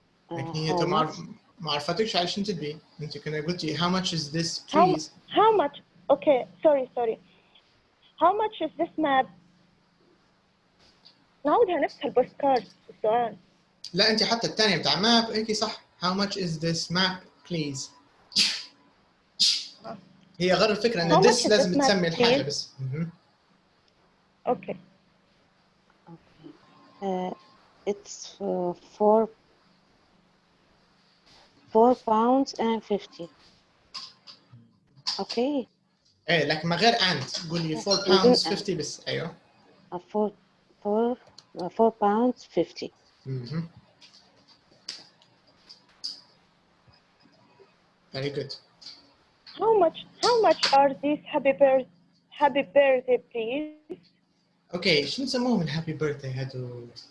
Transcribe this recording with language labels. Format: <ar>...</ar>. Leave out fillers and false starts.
<ar>لكن هي ما عرفتكش عشان تدبي. انت كنا قلتي</ar> <en>how much is this please. How much? Okay, sorry. How much is this map?</en> <ar>نعودها نفس البوستكارد السؤال. لا انت حتى الثانية بتاع map هيك صح.</ar> <en>How much is this map please.</en> <ar>هي غير الفكرة ان this لازم تسمي الحاجة بس.</ar> <en>Okay. It's £4.50. Okay.</en> <ar>ايه لكن من غير and قولي £4.50 بس. ايوه.</ar> <en>£4.50. Very good. How much are these happy birthday please?</en> <ar>Okay, شو نسموهم الهابي بيرثداي هادو؟</ar>